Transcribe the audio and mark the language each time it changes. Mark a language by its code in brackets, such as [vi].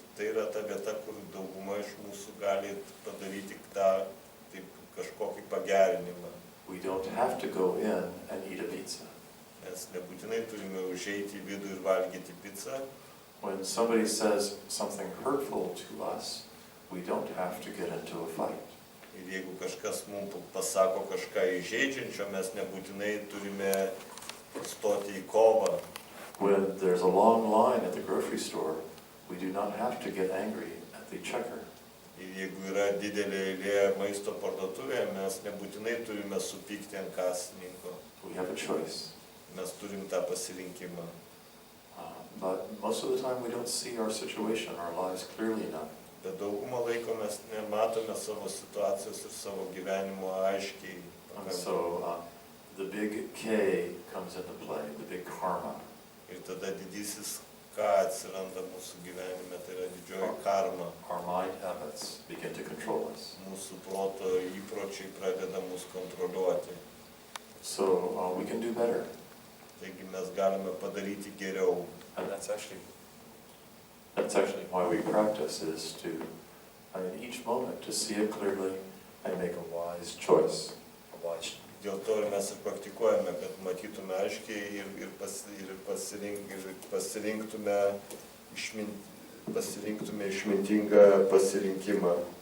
[lt] tai yra ta vieta, kur dauguma iš mūsų gali padaryti tą taip, kažkokį pagerinimą. [en] We don't have to go in and eat a pizza. [lt] Mes nebūtinai turime užeiti į vidų ir valgyti pizzą. [en] When somebody says something hurtful to us, we don't have to get into a fight. [lt] Ir jeigu kažkas mums pasako kažką įžeidžiančio, mes nebūtinai turime stoti į kovą. [en] When there's a long line at the grocery store, we do not have to get angry at the checker. [lt] Ir jeigu yra didelė eilė maisto parduotuvėje, mes nebūtinai turime supykti ant kasininko. [en] We have a choice. [lt] Mes turim tą pasirinkimą. [en] But most of the time we don't see our situation, our lives clearly enough. [lt] Bet daugumą laiko mes nematome savo situacijos ir savo gyvenimo aiškiai. [en] And so the big K comes into play, the big karma. [lt] Ir tada didysis ką atsiranda mūsų gyvenime, tai yra didžioji karma. [en] Our mind habits begin to control us. [lt] Mūsų proto įpročiai pradeda mus kontroliuoti. [en] So we can do better. [lt] Taigi mes galime padaryti geriau. [en] And that's actually why we practice, is to, in each moment, to see it clearly and make a wise choice. [lt] Dėl to ir mes ir praktikuojame, kad matytume aiškiai ir pasirinktume išmintingą pasirinkimą.